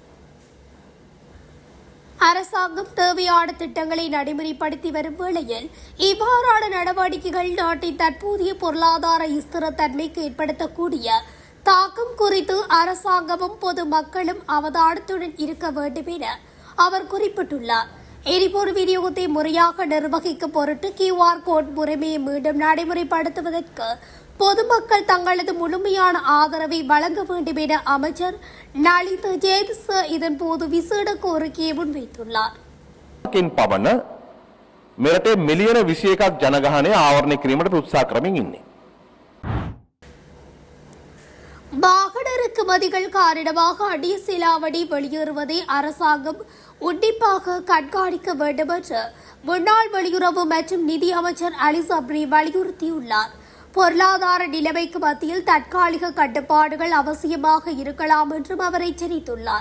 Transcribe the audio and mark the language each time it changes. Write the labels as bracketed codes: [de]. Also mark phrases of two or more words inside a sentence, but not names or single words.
[ta] அரசாங்கம் தேவையான திட்டங்களை நடைமுறைப்படுத்தி வரும் வேளையில் இவ்வாறான நடவடிக்கைகள் நாட்டின் தற்போதைய பொருளாதார ஸ்திரத்தன்மைக்கு ஏற்படுத்தக்கூடிய தாக்கம் குறித்து அரசாங்கமும் பொதுமக்களும் அவதானத்துடன் இருக்க வேண்டும் என அவர் குறிப்பிட்டுள்ளார். எரிபொருள் விநியோகத்தை முறையாக நிர்வகிக்கும் பொருட்டு QR கோட் முறைமையை மீண்டும் நடைமுறைப்படுத்துவதற்கு பொதுமக்கள் தங்களது முழுமையான ஆதரவை வழங்க வேண்டும் என அமைச்சர் நலிந்த ஜேதிச இதன்போது விசேட கோரிக்கையை முன்வைத்துள்ளார். [si] පවන මෙරට මිලියන 21ක් ජනගහනය ආවරණය කිරීමට උත්සාහ කරමින් ඉන්නේ. [ta] வாகன இறக்குமதிகள் காரணமாக அடிய செலாவணி வெளியேறுவதை அரசாங்கம் உன்னிப்பாக கண்காணிக்க வேண்டும் என்று முன்னாள் வெளியுறவு மற்றும் நிதி அமைச்சர் அலி சப்ரி வலியுறுத்தியுள்ளார். பொருளாதார நிலைமைக்கு மத்தியில் தற்காலிக கட்டுப்பாடுகள் அவசியமாக இருக்கலாம் என்றும் அவர் எச்சரித்துள்ளார்.